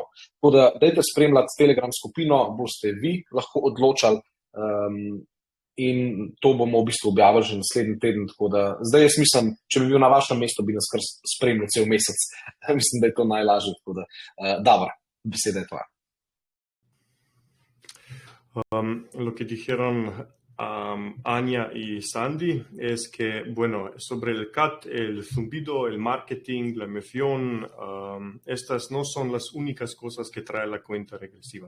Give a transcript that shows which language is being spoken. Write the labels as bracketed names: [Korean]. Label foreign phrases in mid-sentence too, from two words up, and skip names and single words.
[Slovenian] Tako da dajte spremljati Telegram skupino, boste vi lahko odločali in to bomo v bistvu objavili že naslednji teden, tako da zdaj jaz mislim, če bi bil na vašem mestu, bi nas kar spremljal cel mesec. Mislim, da je to najlažje, tako da dobro, beseda je tvoja. [Spanish] Lo que dijeron Anya y Sandy es que, bueno, sobre el CAT, el zumbido, el marketing, la emoción, estas no son las únicas cosas que trae la cuenta regresiva.